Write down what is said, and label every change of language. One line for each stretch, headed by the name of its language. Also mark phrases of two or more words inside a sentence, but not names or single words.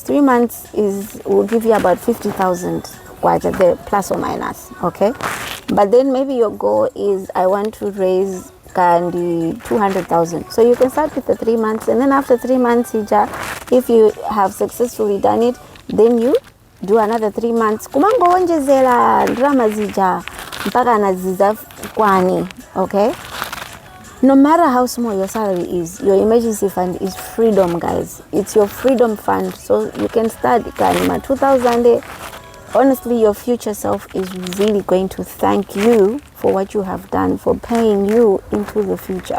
English: 3 months will give you about 50,000 kwaja there, plus or minus. Okay, but then maybe your goal is I want to raise 200,000. So you can start with the 3 months, and then after 3 months, if you have successfully done it, then you do another 3 months.
Nyanja: Kumango onjezela drama zija mpaka naziza kwani. Okay.
English: No matter how small your salary is, your emergency fund is freedom, guys. It's your freedom fund. So you can start Kanima 2000. Honestly, your future self is really going to thank you for what you have done, for paying you into the future.